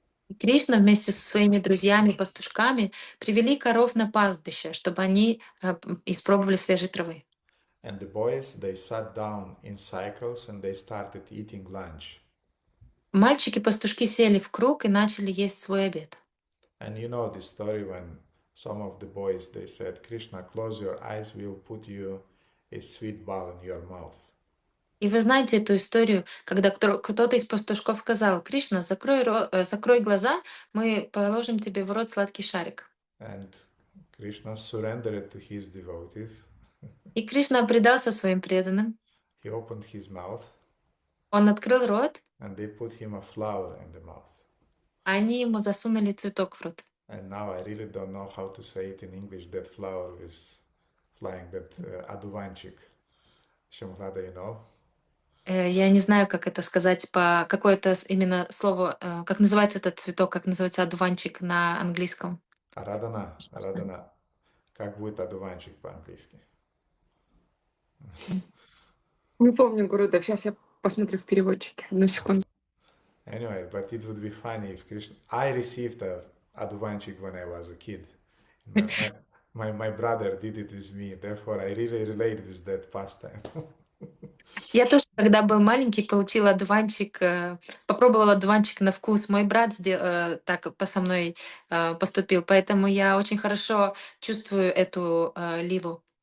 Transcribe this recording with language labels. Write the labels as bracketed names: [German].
[Russian] И Кришна вместе со своими друзьями-пастушками привели коров на пастбище, чтобы они испробовали свежей травы. [English] And the boys, they sat down in cycles and they started eating lunch. [Russian] Мальчики-пастушки сели в круг и начали есть свой обед. [English] And you know the story when some of the boys, they said, Krishna, close your eyes, we'll put you a sweet ball in your mouth. [Russian] И вы знаете эту историю, когда кто-то из пастушков сказал: «Кришна, закрой глаза, мы положим тебе в рот сладкий шарик». [English] And Krishna surrendered to his devotees. [Russian] И Кришна предался своим преданным. [English] He opened his mouth [Russian] Он открыл рот, [English] and they put him a flower in the mouth. [Russian] а они ему засунули цветок в рот. [English] And now I really don't know how to say it in English, that flower is flying, that aduvanchik. Shamlada, you know? [Russian] Я не знаю, как это сказать, какое это именно слово, как называется этот цветок, как называется одуванчик на английском. Арадана. Как будет одуванчик по-английски? Не помню, Гуру, да, сейчас я посмотрю в переводчике. Одну секунду. [English] Anyway, but it would be funny if Krishna... I received a aduvanchik when I was a kid. My brother did it with me, therefore I really relate with that pastime. [Russian] Я тоже, когда был маленький, получила одуванчик, попробовала одуванчик на вкус. Мой брат так со мной поступил, поэтому я очень хорошо чувствую эту лилу.